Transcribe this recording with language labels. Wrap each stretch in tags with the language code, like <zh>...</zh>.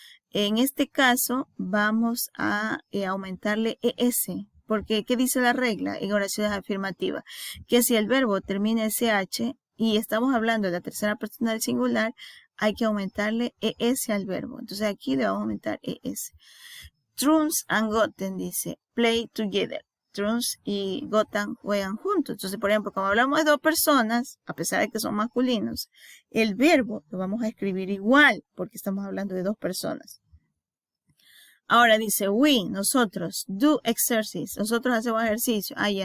<es>En este caso, vamos a aumentarle ES, porque ¿qué dice la regla en oraciones afirmativas? Que si el verbo termina en CH y estamos hablando de la tercera persona del singular, hay que aumentarle ES al verbo. Entonces aquí le vamos a aumentar ES.</es> <en>Trunks and Goten dice, play together.</en> <es>Trunks y Goten juegan juntos. Entonces, por ejemplo, como hablamos de dos personas, a pesar de que son masculinos, el verbo lo vamos a escribir igual, porque estamos hablando de dos personas. Ahora dice, we, nosotros, do exercise. Nosotros hacemos ejercicio. Ah, ya.</es>